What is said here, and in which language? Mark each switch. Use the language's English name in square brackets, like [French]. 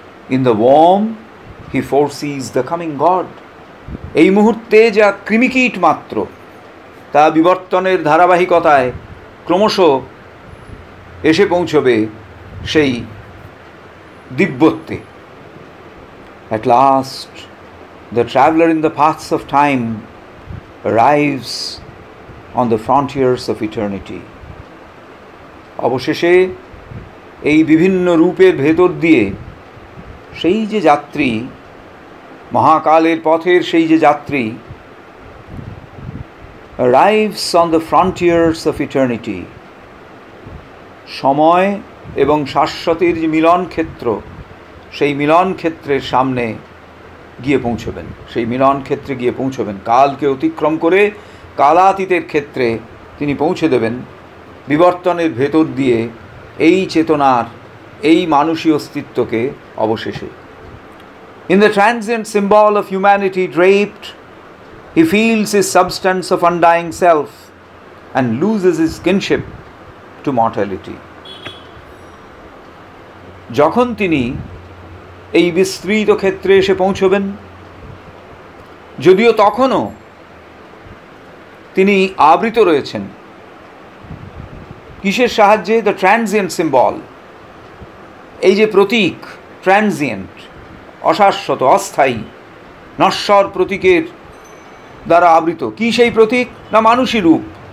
[English] In the worm, he foresees the coming God. [Bangla] এই মুহূর্তে যা কৃমিকীট মাত্র, তা বিবর্তনের ধারাবাহিকতায় ক্রমশ এসে পৌঁছবে সেই দিব্যত্বে। [English] At last, the traveler in the paths of time arrives on the frontiers of eternity. [Bangla] অবশেষে এই বিভিন্ন রূপের ভেতর দিয়ে সেই যে যাত্রী, মহাকালের পথের সেই যে যাত্রী, [English] arrives on the frontiers of eternity, [Bangla] সময় এবং শাশ্বতের যে মিলন ক্ষেত্র, সেই মিলন ক্ষেত্রের সামনে গিয়ে পৌঁছবেন, সেই মিলন ক্ষেত্রে গিয়ে পৌঁছবেন। কালকে অতিক্রম করে কালাতীতের ক্ষেত্রে তিনি পৌঁছে দেবেন, বিবর্তনের ভেতর দিয়ে এই চেতনার, এই মানসী অস্তিত্বকে অবশেষে। [English] In the transient symbol of humanity draped, he feels his substance of undying self and loses his kinship to mortality. [Bangla] যখন তিনি এই বিস্তৃত ক্ষেত্রে এসে পৌঁছবেন, যদিও তখনও তিনি আবৃত রয়েছেন কিসের সাহায্যে? [English] the transient symbol, [Bangla] এই যে প্রতীক, ট্রানজিয়েন্ট, অশাশ্বত, অস্থায়ী, নশ্বর প্রতীকের দ্বারা আবৃত। কি সেই প্রতীক? না মানুষী রূপ।